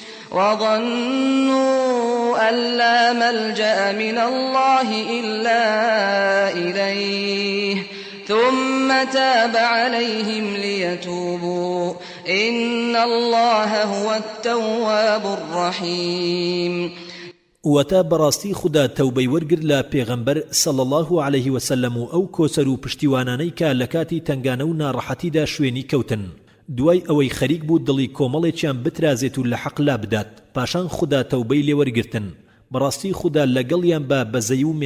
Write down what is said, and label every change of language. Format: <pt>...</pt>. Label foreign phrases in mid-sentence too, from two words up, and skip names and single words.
<ar>وظنوا أن لا ملجأ من الله إلا إليه ثم تاب عليهم ليتوبوا إن الله هو التواب الرحيم</ar> <ckb>وەتا بەڕاستی خوددا تەوبەی وەرگرت لە پێغەمبەر</ckb> <ar>صلی الله عليه وسلم</ar> <ckb>و ئەو کۆچەر و پشتیوانانەی کە لە کاتی تنگانە و ناڕەحەتیدا شوێنی کەوتن دوای ئەوەی خەریک بوو دڵی کۆمەڵێکیان بترازێت و لە حەق لا بدات پاشان خوددا تەوبەی لێوەرگرتن بەڕاستی خوددا لەگەڵیان بە بەزەی و</ckb>